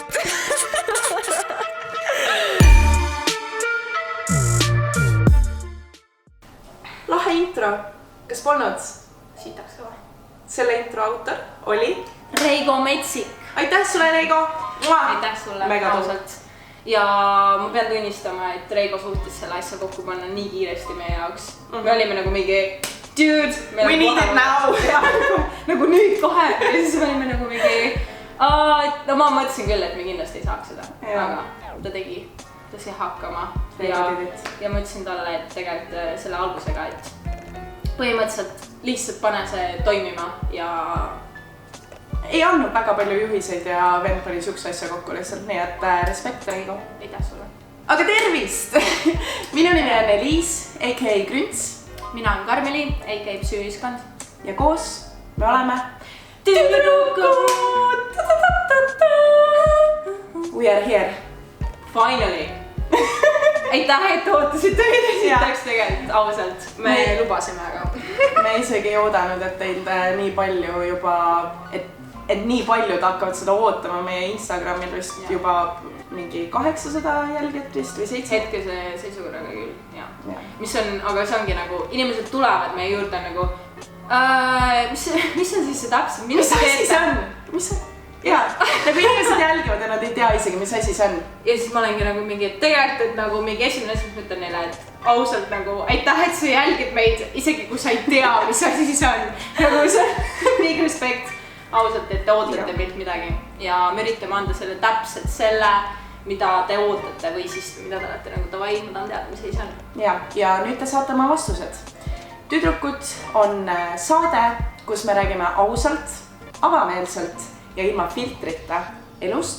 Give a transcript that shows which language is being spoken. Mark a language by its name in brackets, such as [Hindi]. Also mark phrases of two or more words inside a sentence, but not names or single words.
[Estonian] Lahe intro. Kas polnud? Sitaks kõva. Selle intro autor oli Reigo Metsik. Aitäh sulle, Reigo! Aitäh sulle Mega ausalt. Ja ma pean tunnistama, et Reigo suutis selle asja kokku panna nii kiiresti meie jaoks. Me olime nagu mingi dude, [English] we need it now. [Estonian] Nagu nüüd kohe. Ja siis me olime nagu mingi no ma mõtlesin küll, et me kindlasti ei saaks seda. Aga ta tegi, ta sai hakkama. Ja ma ütlesin talle, et tegelikult selle algusega, et põhimõtteliselt lihtsalt pane see toimima ja ei andnud väga palju juhiseid ja vend pani siukse asja kokku lihtsalt, nii et respekt, Reigo. Aitäh sulle. Aga tervist! Minu nimi on Eliis, a.k.a. Grünts. Mina on Karmeli, a.k.a. Psüüiskond. Ja koos me oleme tüdrukud! [English] We are here. Finally! [Estonian] Aitäh, et ootasite meid esitaks tegelikult, ausalt. Me lubasime, aga me isegi ei oodanud, et teid nii palju juba, et nii paljud hakkavad seda ootama meie Instagramil vist juba mingi 800 jälgijat vist või 7. Hetkese seisukorraga küll, jah. Mis on, aga see ongi nagu, inimesed tulevad meie juurde nagu mis on siis see täpselt? Mis asi see on? Mis on? Jaa, nagu inimesed jälgivad ja nad ei tea isegi, mis asi see on. Ja siis ma olengi nagu mingi, et tegelikult, et nagu mingi esimene asi, mis ma ütlen neile, et ausalt nagu aitäh, et sa jälgid meid, isegi kui sa ei tea, mis asi siis on. Nagu see [English] big respect. [Estonian] Ausalt, et te ootate meilt midagi ja me üritame anda selle täpselt selle, mida te ootate või siis mida te olete nagu davai, ma tahan teada, mis asi see on. Ja nüüd te saate oma vastused. Tüdrukud on saade, kus me räägime ausalt, avameelselt ja ilma filtrita elust,